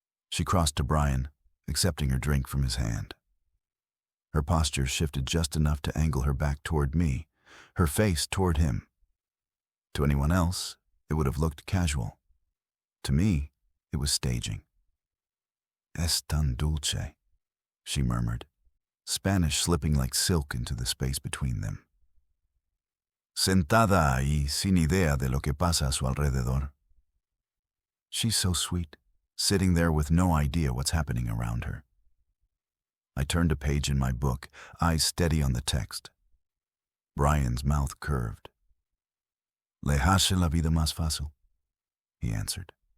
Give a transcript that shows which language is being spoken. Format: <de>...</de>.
<en>She crossed to Brian, accepting her drink from his hand. Her posture shifted just enough to angle her back toward me, her face toward him. To anyone else, it would have looked casual. To me, it was staging.</en> <es>"Es tan dulce,"</es> <en>she murmured, Spanish slipping like silk into the space between them.</en> <es>Sentada ahí sin idea de lo que pasa a su alrededor.</es> <en>She's so sweet, sitting there with no idea what's happening around her. I turned a page in my book, eyes steady on the text. Brian's mouth curved.</en> <es>"Le hace la vida más fácil,"</es> <en>he answered.</en>